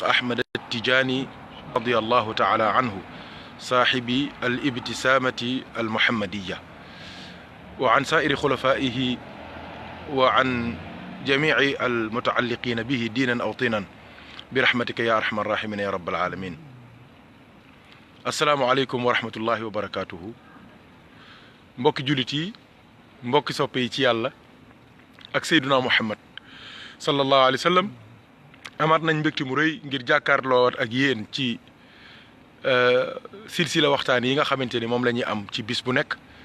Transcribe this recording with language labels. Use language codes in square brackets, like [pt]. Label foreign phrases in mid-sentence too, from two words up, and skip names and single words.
[ar] أحمد التجاني رضي الله تعالى عنه صاحب الابتسامة المحمدية وعن سائر خلفائه وعن جميع المتعلقين به دينا أو طينا برحمتك يا أرحم الراحمين يا رب العالمين السلام عليكم ورحمة الله وبركاته [wo] mbokki jullit yi mbokki soppe yi ci yàlla ak Seydina Muhammad [ar] صلى الله عليه وسلم [wo] amaat nañ mbégte mu rëy ngir jàkkaarloo ak yéen ci silsila waxtaan yi nga xamante ni moom la ñuy am ci bis bu nekk